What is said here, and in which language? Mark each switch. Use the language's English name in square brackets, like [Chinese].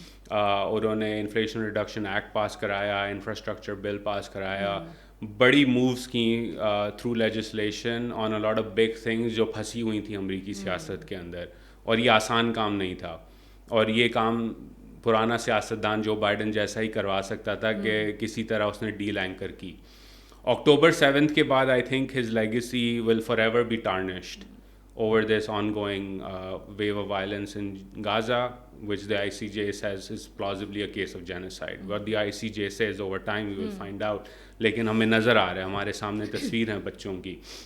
[Urdu] انہوں نے inflation reduction act پاس کرایا, انفراسٹرکچر بل پاس کرایا, بڑی مووز کی [English] through legislation on a lot of big things [Urdu] جو پھنسی ہوئی تھیں امریکی سیاست کے اندر. اور یہ آسان کام نہیں تھا, اور یہ کام پرانا سیاستدان جو بائیڈن جیسا ہی کروا سکتا تھا کہ کسی طرح اس نے ڈیل اینکر کی. [English] October 7th [Urdu] کے بعد [English] I think his legacy will forever be tarnished over this ongoing wave of violence in Gaza, which the ICJ says is plausibly a case of genocide. What the ICJ says over time we will find out. [Urdu] لیکن ہمیں نظر آ رہا ہے, ہمارے سامنے تصویر ہیں بچوں کی.